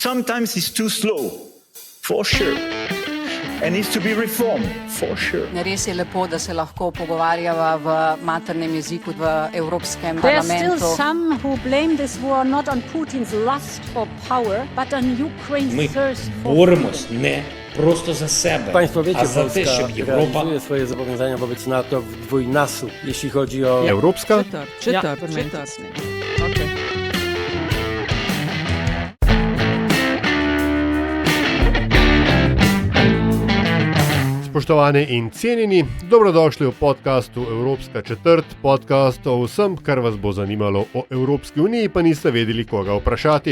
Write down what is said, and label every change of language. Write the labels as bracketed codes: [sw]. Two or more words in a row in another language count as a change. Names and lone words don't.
[en] Sometimes he's too slow, for sure. And needs to be reformed, for sure. [sl] Res je lepo, da se lahko pogovarjava v maternem jeziku v Evropskem [en] There are [sl] parlamentu. [en] still some who blame this war not on Putin's lust for power, but on Ukraine's [uk] Ми [en] thirst for [uk] боремось не просто за себе, [pl] Państwo wiecie, [uk] а за те, [pl] Polska [uk] щоб Європа [pl] realizuje swoje zobowiązania wobec NATO w dwójnasób, jeśli chodzi o... [sl] Evropska? Četrt. Okay. Spoštovani in cenjeni, dobrodošli v podkastu Evropska četrt, podcast o vsem, kar vas bo zanimalo o Evropski uniji, pa niste vedeli, koga vprašati.